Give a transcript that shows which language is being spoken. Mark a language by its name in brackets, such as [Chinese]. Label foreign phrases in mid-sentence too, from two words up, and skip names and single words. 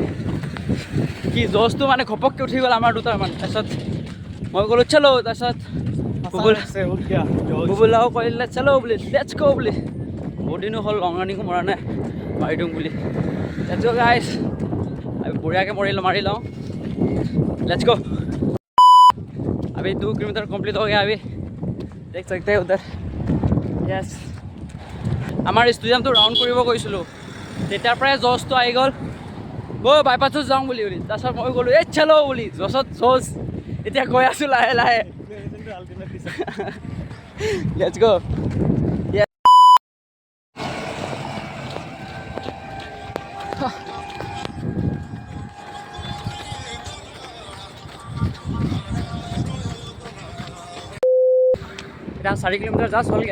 [Assamese] কি জছটো মানে ঘপককৈ উঠি গ'ল আমাৰ দুটাৰমান। তাৰপিছত মই ক'লোঁ চলো, তাৰপিছত বুবুলাও কৰিলে চলো বুলি, [English] let's go [Assamese] বুলি। বহুত দিনো হ'ল লং ৰানিঙো মৰা নাই, মাৰি দিওঁ বুলি। [English] let's go guys. [Assamese] আমি বঢ়িয়াকৈ মাৰি লওঁ। [English] let's go. [Hindi] अभी 2 किलोमीटर कंप्लीट हो गया। अभी देख सकते हैं उधर। यस, [Assamese] আমাৰ ষ্টেডিয়ামটো ৰাউণ্ড কৰিব গৈছিলোঁ, তেতিয়াৰ পৰাই জছটো আহি গ'ল। বাইপাছত যাওঁ বুলি তাৰপিছত মই গ'লোঁ এই চলো বুলি। জছত জছ এতিয়া গৈ আছোঁ লাহে লাহে। [English] let's go. [Assamese] এতিয়া 4 কিলোমিটাৰ জাষ্ট হ'লগৈ।